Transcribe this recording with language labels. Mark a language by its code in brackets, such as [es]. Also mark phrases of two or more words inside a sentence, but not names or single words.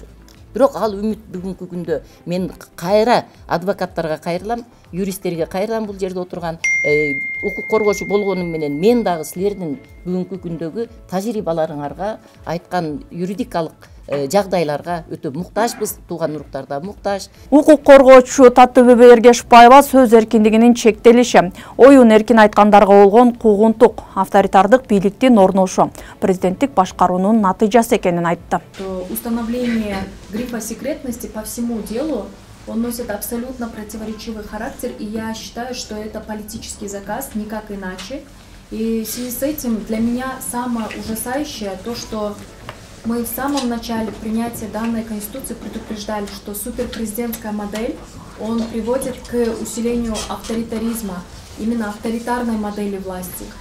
[ky] Бирок ал үмүт бүгүнкү күндө мен кайра адвокаттарга кайрылам, юристтерге кайрылам, бул жерде отурган укук коргоочу болгонум менен мен дагы силердин бүгүнкү күндөгү тажрыйбаларыңарга, айткан юридикалык жагдайларга өтө муктажбыз, тууган уруктар да муктаж. Укук коргоочу Таттыбүбө Эргешбаева сөз эркиндигинин чектелиши, оюн эркин айткандарга болгон куугунтук, авторитардык бийликтин орношу, президенттик башкаруунун натыйжасы экенин айтты. [ru] Установление грифа секретности по всему делу, он носит абсолютно противоречивый характер, и я считаю, что это политический заказ, никак иначе. И в связи с этим для меня самое ужасающее то, что мы в самом начале принятия данной Конституции предупреждали, что суперпрезидентская модель, он приводит к усилению авторитаризма, именно авторитарной модели власти.